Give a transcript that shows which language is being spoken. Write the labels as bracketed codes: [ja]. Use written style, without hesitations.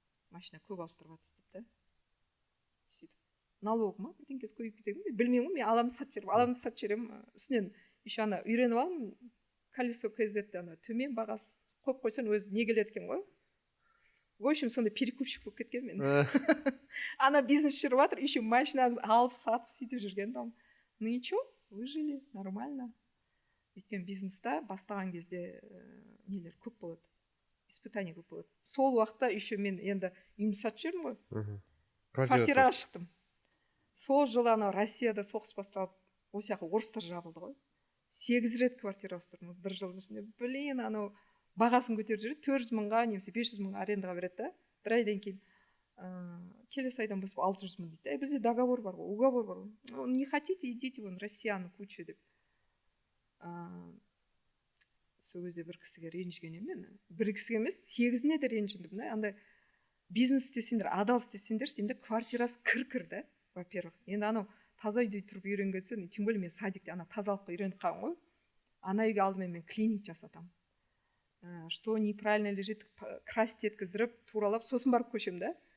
[kk] Машина көп ауыстырып жатсыз деп та. Сөйтіп налог ма бірдеңкесі көбейіп кетеді ме? Білмеймін ғой, мен аламын сатып жіберемін. Үстінен еще ана үйреніп алдым, колесо КЗД-ді ана төмен бағасы қойып қойсаң өзі не келеді екен ғой. В общем, сондай перекупщик болып кеткен мен. Ана бизнес жүріп жатыр, еще машинаны алып сатып сөйтіп жүрген. [ru] Ну ничего, выжили, нормально. [kk] Өйткені бизнеста бастаған кезде нелер көп болады, испытание көп болады. Сол уақытта еще мен енді үйімді сатып жібердім ғой. Квартираға шықтым. Сол жылы анау Россияда соғыс басталып, осы жаққа орыстар жабылды ғой. 8 рет квартира ауыстырдым бір жылдың ішінде. Блин, анау бағасын көтеріп жүреді, 400 мыңға немесе 500 мыңға арендаға береді да. Бір айдан кейін келесі айдан бастап 600 мың дейді. Бізде договор бар ғой, уговор бар ғой. [ru] Не хотите, идите вон Россияны кучу деп. [kk] Сол кезде бір кісіге ренжіген мен. Бір кісіге емес, 8-іне де ренжідім да. Андай бизнес істесеңдер, адал істесеңдер, деймін да, квартирасы кір да, во-первых. Енді анау таза үйде тұрып үйренген соң, тем более мен садикте ана тазалыққа үйреніп қалған ғой. Ана үйге алдымен мен клиник жасатамын. [ru] Что неправильно лежит, [kk] красить еткіздіріп, туралап, сосын барып көшем да.